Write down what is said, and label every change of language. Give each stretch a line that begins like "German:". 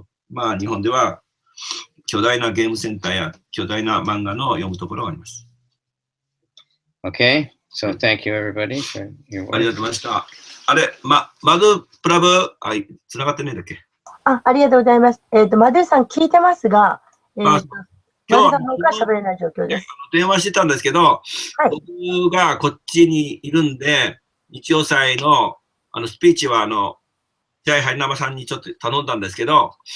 Japanese: まあ、日本では巨大なゲームセンターや巨大な漫画の読むところがあります。
English: Okay, so thank you everybody for your work.
Japanese: ありがとうございました。あれ、マドプラブ、つながってねえんだっけ？ありがとうございます。マドゥさん聞いてますが、マドゥさんの方から喋れない状況です。電話してたんですけど、はい、僕がこっちにいるんで、日曜祭のスピーチはジャイハリナマさんにちょっと頼んだんですけど、